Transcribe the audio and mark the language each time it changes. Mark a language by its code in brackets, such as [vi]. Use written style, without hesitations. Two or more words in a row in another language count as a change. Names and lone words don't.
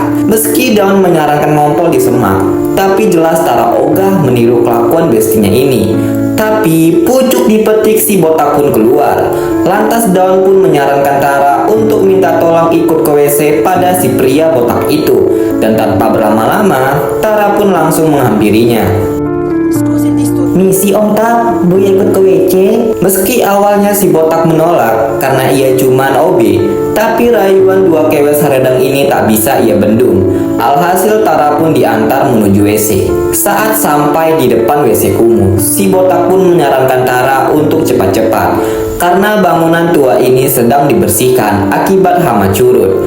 [id] Meski Dawn menyarankan ngompol di semak, tapi jelas Tara ogah meniru kelakuan bestinya ini. Tapi pucuk dipetik si botak pun keluar. Lantas Dawn pun menyarankan Tara untuk minta tolong ikut ke WC pada si pria botak itu. Dan tanpa berlama-lama, Tara pun langsung menghampirinya. [it] Scusi il disturbo. [id] "Misi Om Tak, Buya ikut ke WC." Meski awalnya si botak menolak karena ia cuman OB, tapi rayuan dua kewes haredang ini tak bisa ia bendung. Alhasil Tara pun diantar menuju WC. Saat sampai di depan WC kumuh, si botak pun menyarankan Tara untuk cepat-cepat karena bangunan tua ini sedang dibersihkan akibat hama curut.